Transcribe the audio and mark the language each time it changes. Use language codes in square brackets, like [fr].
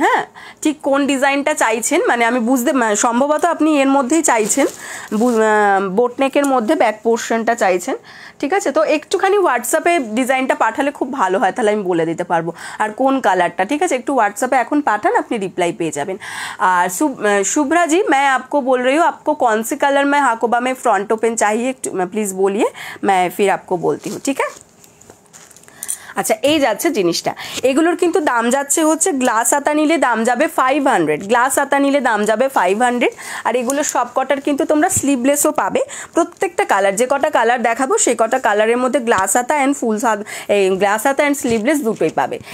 [bn] হ্যাঁ, ঠিক কোন ডিজাইনটা চাইছেন, মানে আমি বুঝতে, সম্ভবত আপনি এর মধ্যেই চাইছেন, বোটনেকের মধ্যে ব্যাক পোর্শনটা চাইছেন। ঠিক আছে, তো একটুখানি হোয়াটসঅ্যাপে ডিজাইনটা পাঠালে খুব ভালো হয়, তাহলে আমি বলে দিতে পারবো আর কোন কালারটা। ঠিক আছে, একটু হোয়াটসঅ্যাপে এখন পাঠান, আপনি রিপ্লাই পেয়ে যাবেন। [hi] আর शुभ्रा जी, मैं आपको बोल रही हूँ, आपको कौन सी कलर में हाकोबा में फ्रंट ओपन चाहिए, प्लीज़ बोलिए, मैं फिर आपको बोलती हूँ। ठीक है, [bn] আচ্ছা, এই যাচ্ছে জিনিসটা। এগুলোর কিন্তু দাম যাচ্ছে হচ্ছে, গ্লাস হাতা নিলে দাম যাবে 500, গ্লাস হাতা নিলে দাম যাবে 500। আর এগুলো সব কটার কিন্তু তোমরা স্লিভলেসও পাবে। প্রত্যেকটা কালার, যে কটা কালার দেখাবো সেই কটা কালারের মধ্যে গ্লাস হাতা অ্যান্ড গ্লাস হাতা অ্যান্ড স্লিভলেস দুটোই পাবে।